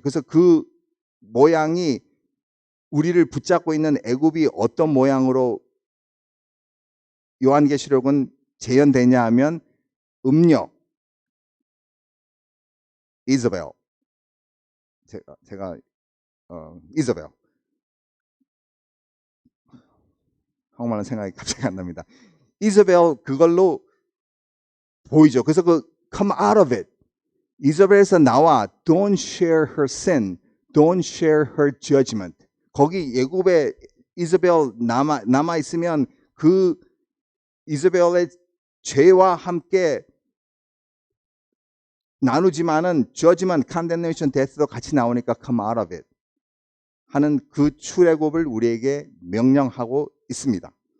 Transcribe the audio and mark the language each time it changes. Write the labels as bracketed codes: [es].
[ko] 그래서 그 모양이 우리를 붙잡고 있는 애굽이 어떤 모양으로 요한계시록은 재현되냐 하면 음녀 이즈벨 제가 이즈벨 한국말은 생각이 갑자기 안 납니다. 이즈벨 그걸로 보이죠. 그래서 그 [en] come out of it [ko] 이즈벨에서 나와 [en] don't share her sin, don't share her judgment. [ko] 거기 예굽에 이즈벨 남아 있으면 그 이즈벨의 죄와 함께 나누지만은 judgment, condemnation, death도 같이 나오니까 [en] come out of it [ko] 하는 그 출애굽을 우리에게 명령하고 있습니다.